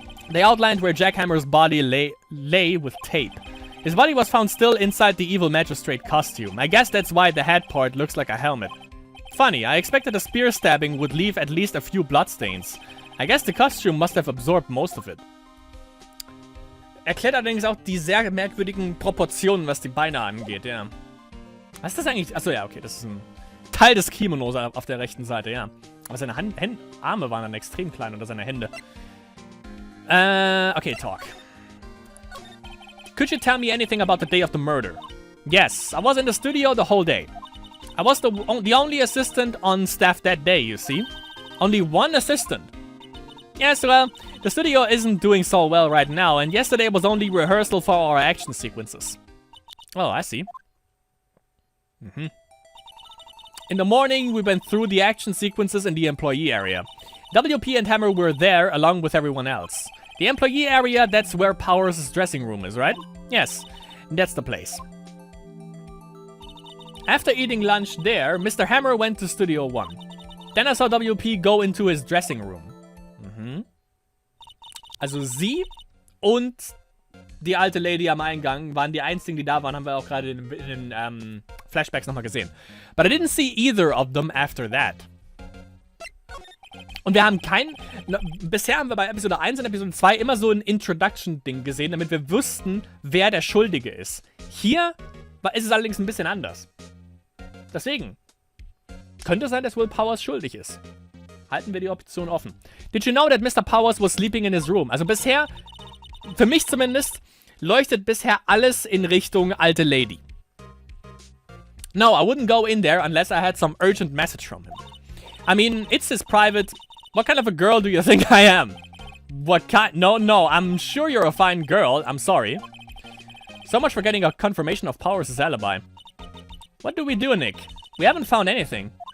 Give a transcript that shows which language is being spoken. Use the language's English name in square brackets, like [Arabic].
[English] They outlined where Jackhammer's body lay with tape. His body was found still inside the evil magistrate costume. I guess that's why the head part looks like a helmet. Funny, I expected a spear stabbing would leave at least a few bloodstains. I guess the costume must have absorbed most of it. [German] Erklärt allerdings auch die sehr merkwürdigen Proportionen, was die Beine angeht, ja. Was ist das eigentlich? Achso, ja, okay, das ist ein Teil des Kimonos auf der rechten Seite, ja. Aber seine Arme waren dann extrem klein oder seine Hände. [English] Okay, talk. Could you tell me anything about the day of the murder? Yes, I was in the studio the whole day. I was the only assistant on staff that day, you see. Only one assistant. Yes, well, the studio isn't doing so well right now, and yesterday was only rehearsal for our action sequences. Oh, I see. In the morning, we went through the action sequences in the employee area. WP and Hammer were there along with everyone else. The employee area, that's where Powers' dressing room is, right? Yes, that's the place. After eating lunch there, Mr. Hammer went to Studio 1. Then I saw WP go into his dressing room. [German] Also sie und die alte Lady am Eingang waren die einzigen, die da waren, haben wir auch gerade in den Flashbacks nochmal gesehen. [English] But I didn't see either of them after that. [German] Und wir haben bisher haben wir bei Episode 1 und Episode 2 immer so ein Introduction-Ding gesehen, damit wir wüssten, wer der Schuldige ist. Hier ist es allerdings ein bisschen anders. Deswegen könnte es sein, dass Will Powers schuldig ist. Halten wir die Option offen. [English] Did you know that Mr. Powers was sleeping in his room? [German] Also bisher, für mich zumindest, leuchtet bisher alles in Richtung alte Lady. [English] No, I wouldn't go in there unless I had some urgent message from him. I mean, it's his private... What kind of a girl do you think I am? What kind... No, I'm sure you're a fine girl. I'm sorry. So much for getting a confirmation of Powers' alibi. What do we do, Nick? We haven't found anything.